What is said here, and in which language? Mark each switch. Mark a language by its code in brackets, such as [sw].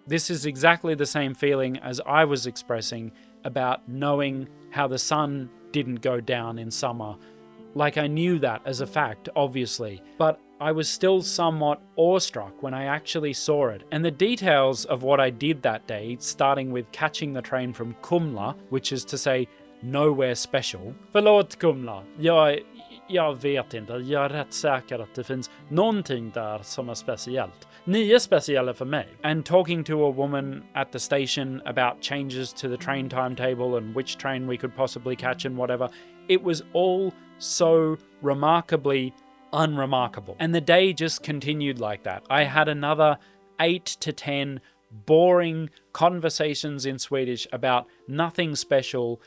[en] This is exactly the same feeling as I was expressing about knowing how the sun didn't go down in summer. Like, I knew that as a fact, obviously, but I was still somewhat awestruck when I actually saw it. And the details of what I did that day, starting with catching the train from Kumla, which is to say nowhere special. [sv] Förlåt Kumla, jag vet inte. Jag är rätt säker att det finns någonting där som är speciellt. Ni är speciella för mig. [en] And talking to a woman at the station about changes to the train timetable and which train we could possibly catch and whatever. It was all so remarkably unremarkable. And the day just continued like that. I had another 8 to 10 boring conversations in Swedish about nothing special.